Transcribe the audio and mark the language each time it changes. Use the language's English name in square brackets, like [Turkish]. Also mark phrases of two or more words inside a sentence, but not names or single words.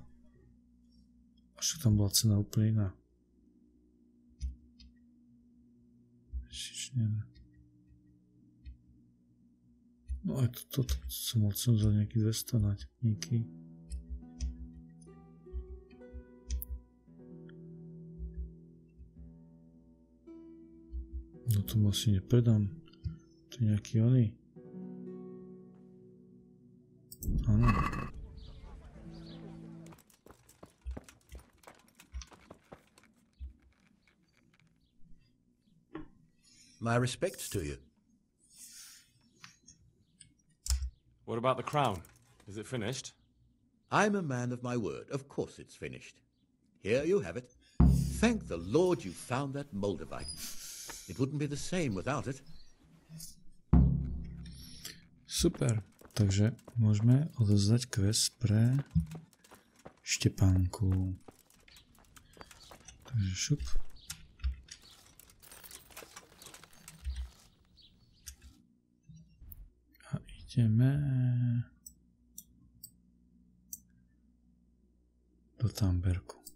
[Slovak] Až tam bola cena úplne iná. No aj toto som mal cenu za nejaký 200 náťpníky. No to asi nepredám. To je nejaký oný. Áno. [English] My respects to you. What about the crown? Is it finished? I'm a man of my word. Of course it's finished. Here you have it. Thank the Lord you found that Moldavite. It wouldn't be the same without it. [Slovak] Super. Takže môžeme odozdať quest pre Štepánku. Takže šup. A ideme do Tamberku.